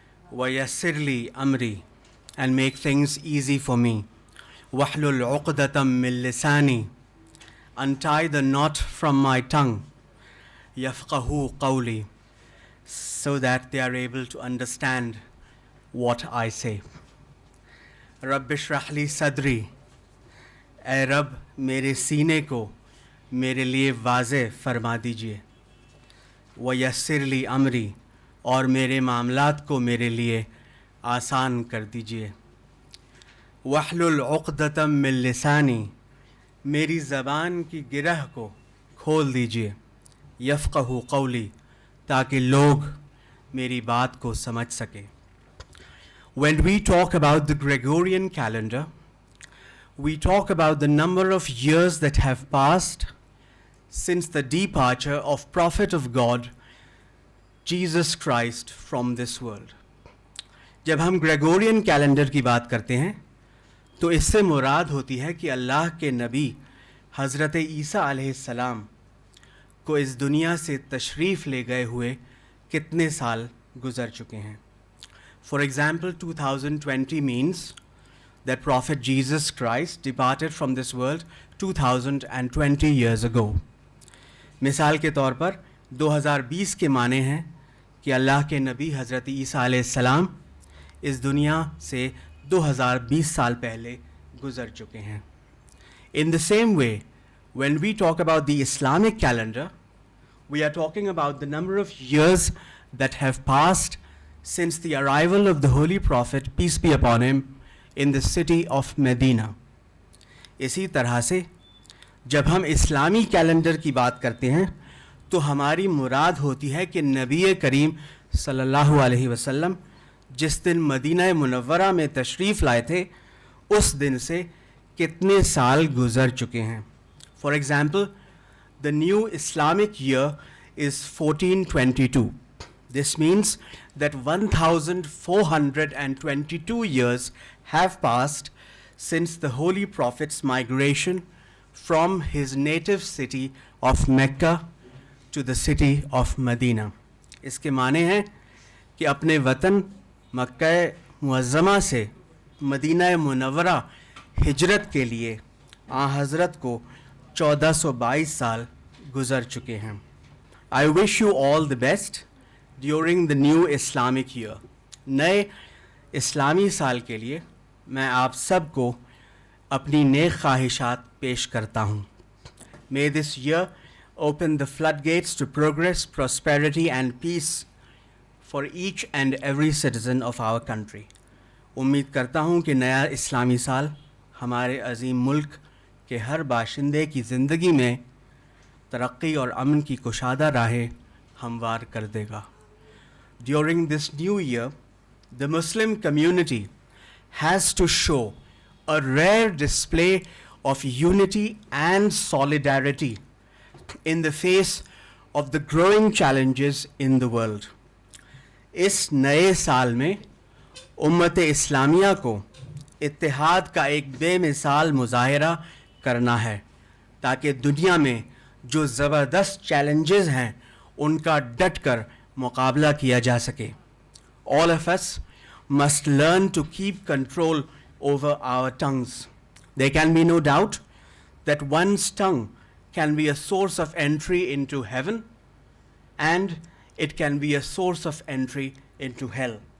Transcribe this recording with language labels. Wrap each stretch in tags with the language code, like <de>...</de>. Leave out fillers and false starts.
<ar>Wa yassir li amri,</ar> <en>and make things easy for me.</en> <ar>Wahlul uqdatam min lisani,</ar> <en>untie the knot from my tongue.</en> <ar>Yafqahu qawli,</ar> <en>so that they are able to understand what I say.</en> <ar>Rabbi shrah li sadri.</ar> <ur>اے رب میرے سینے کو میرے لیے واضح فرما دیجیے.</ur> <ar>ویسر لی امری،</ar> <ur>اور میرے معاملات کو میرے لیے آسان کر دیجیے.</ur> <ar>واحلل عقدۃ من لسانی،</ar> <ur>میری زبان کی گرہ کو کھول دیجیے.</ur> <ar>یفقہوا قولی،</ar> <ur>تاکہ لوگ میری بات کو سمجھ سکیں.</ur> <en>When we talk about the Gregorian calendar, we talk about the number of years that have passed since the departure of Prophet of God, Jesus Christ, from this world.</en> <ur>جب ہم گریگورین کیلنڈر کی بات کرتے ہیں تو اس سے مراد ہوتی ہے کہ اللہ کے نبی حضرت عیسیٰ علیہ السلام کو اس دنیا سے تشریف لے گئے ہوئے کتنے سال گزر چکے ہیں.</ur> <en>For example, 2020 means that Prophet Jesus Christ departed from this world 2020 years ago.</en> <ur>مثال کے طور پر 2020 کے معنی ہیں کہ اللہ کے نبی حضرت عیسیٰ علیہ السلام اس دنیا سے 2020 سال پہلے گزر چکے ہیں.</ur> <en>In the same way, when we talk about the Islamic calendar, we are talking about the number of years that have passed since the arrival of the Holy Prophet, peace be upon him, in the city of Medina.</en> <ur>اسی طرح سے جب ہم اسلامی calendar کی بات کرتے ہیں تو ہماری مراد ہوتی ہے کہ نبی کریم صلی اللہ علیہ وسلم جس دن مدینہ منورہ میں تشریف لائے تھے اس دن سے کتنے سال گزر چکے ہیں.</ur> <en>For example, the new Islamic year is 1422. This means that 1422 years have passed since the Holy Prophet's migration from his native city of Mecca to the city of Medina.</en> <ur>اس کے معنی ہیں کہ اپنے وطن مکہ معظمہ سے مدینہ منورہ ہجرت کے لیے آن حضرت کو 1422 سال گزر چکے ہیں.</ur> <en>I wish you all the best during the new Islamic year.</en> <ur>نئے اسلامی سال کے لیے میں آپ سب کو اپنی نیک خواہشات پیش کرتا ہوں.</ur> <en>May this year open the floodgates to progress, prosperity and peace for each and every citizen of our country.</en> <ur>امید کرتا ہوں کہ نیا اسلامی سال ہمارے عظیم ملک کے ہر باشندے کی زندگی میں ترقی اور امن کی کشادہ راہیں ہموار کر دے گا.</ur> <en>During this new year, the Muslim community has to show a rare display of unity and solidarity in the face of the growing challenges in the world.</en> <ur>اس نئے سال میں امت اسلامیہ کو اتحاد کا ایک بے مثال مظاہرہ کرنا ہے تاکہ دنیا میں جو زبردست چیلنجز ہیں ان کا ڈٹ کر مقابلہ کیا جا سکے.</ur> <en>All of us must learn to keep control over our tongues. There can be no doubt that one's tongue can be a source of entry into heaven and it can be a source of entry into hell.</en>